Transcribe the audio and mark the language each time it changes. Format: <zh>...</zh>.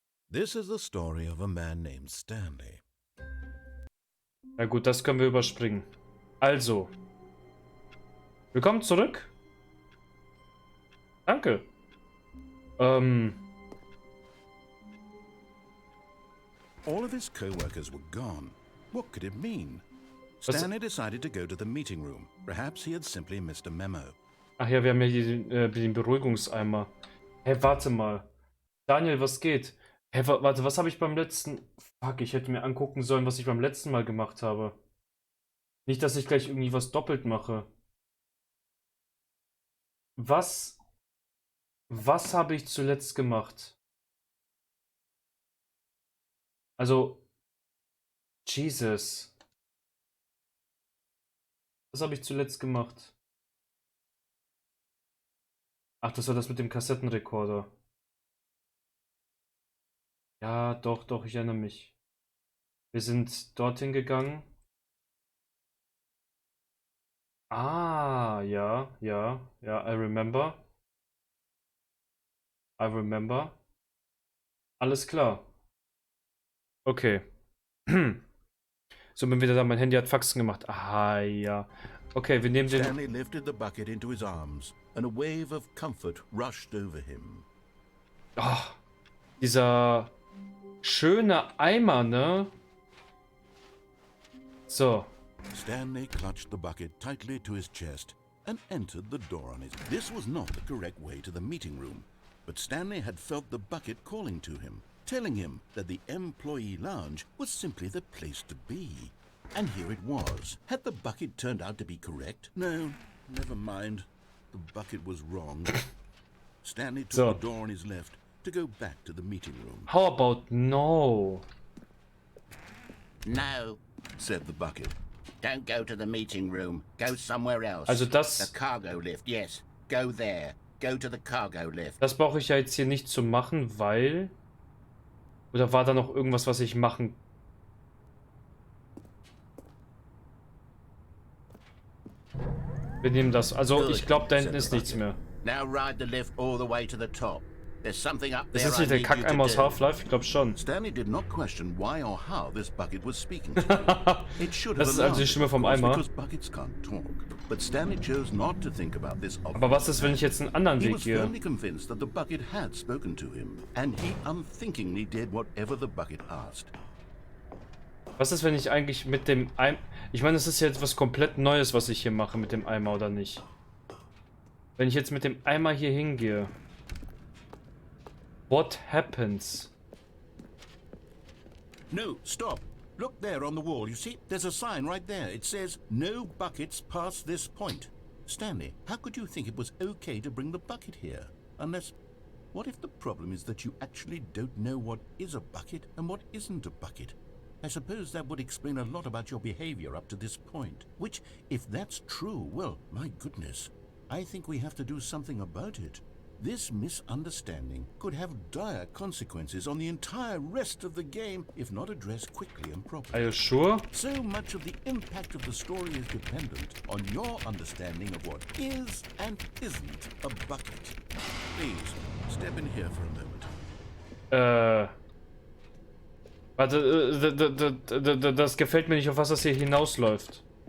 <en>This is the story of a man named Stanley.</en> <de>Na gut, das können wir überspringen. Also, willkommen zurück. Danke.</de> <en>All of his co-workers were gone. What could it mean? Stanley decided to go to the meeting room. Perhaps he had simply missed a memo.</en> <de>Ach ja, wir haben ja hier den Beruhigungseimer. Hä, warte mal. Daniel, was geht? Hä, warte, was habe ich beim letzten... Fuck, ich hätte mir angucken sollen, was ich beim letzten Mal gemacht habe. Nicht, dass ich gleich irgendwie was doppelt mache. Was habe ich zuletzt gemacht? Also, Jesus. Was habe ich zuletzt gemacht? Ach, das war das mit dem Kassettenrekorder. Ja, doch, ich erinnere mich. Wir sind dorthin gegangen.</de> <en>Ah, ja, I remember. I remember.</en> <de>Alles klar.</de> <en>Okay.</en> <de>So, bin wieder da. Mein Handy hat Faxen gemacht. Ah, ja. Okay, wir nehmen den...</de> <en>Stanley lifted the bucket into his arms, and a wave of comfort rushed over him.</en> <de>Oh, dieser schöne Eimer, ne? So.</de> <en>Stanley clutched the bucket tightly to his chest and entered the door on his... This was not the correct way to the meeting room, but Stanley had felt the bucket calling to him, telling him that the employee lounge was simply the place to be. And here it was. Had the bucket turned out to be correct? No, never mind. The bucket was wrong. Stanley took the door on his left to go back to the meeting room. How about no? No, said the bucket. don't go to the meeting room. Go somewhere else.</en> <de>Also das...</de> <en>The cargo lift, yes. Go there. Go to the cargo lift.</en> <de>Das brauche ich ja jetzt hier nicht zu machen, weil... Oder war da noch irgendwas, was ich machen... Wir nehmen das. Also ich glaube, da hinten ist nichts mehr.</de> <en>Now ride the lift all the way to the top. There's something up there.</en> <de>Ist das nicht der Kackeimer aus Half-Life? Ich glaube schon.</de> <en>Stanley did not question why or how this bucket was speaking to him. It should have</en> <de>Das ist also die Stimme vom Eimer.</de> <en>because buckets can't talk. But Stanley chose not to think about this.</en> <de>Aber was ist, wenn ich jetzt einen anderen</de> <en>He</en> <de>Weg</de> <en>was</en> <de>gehe?</de> <en>firmly convinced that the bucket had spoken to him, and he unthinkingly did whatever the bucket asked.</en> <de>Was ist, wenn ich eigentlich mit dem Eimer... Ich meine, es ist ja etwas komplett Neues, was ich hier mache mit dem Eimer, oder nicht? Wenn ich jetzt mit dem Eimer hier hingehe...</de> <en>What happens? No, stop. Look there on the wall. You see, there's a sign right there. It says, no buckets past this point. Stanley, how could you think it was okay to bring the bucket here? Unless, what if the problem is that you actually don't know what is a bucket and what isn't a bucket? I suppose that would explain a lot about your behavior up to this point. Which, if that's true, well, my goodness, I think we have to do something about it. This misunderstanding could have dire consequences on the entire rest of the game if not addressed quickly and properly. Are you sure? So much of the impact of the story is dependent on your understanding of what is and isn't a bucket. Please, step in here for a moment.</en> <de>Warte, das gefällt mir nicht, auf was das hier hinausläuft.</de>